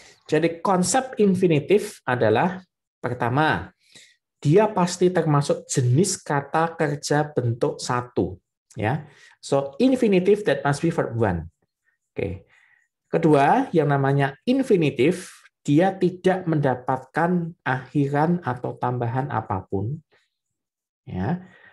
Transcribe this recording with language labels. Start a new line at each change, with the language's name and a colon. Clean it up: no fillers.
Indonesian: Jadi konsep infinitif adalah pertama, dia pasti termasuk jenis kata kerja bentuk satu, ya.
English: So infinitive that must be verb one. Oke.
Indonesian: Kedua, yang namanya infinitif, dia tidak mendapatkan akhiran atau tambahan apapun, ya.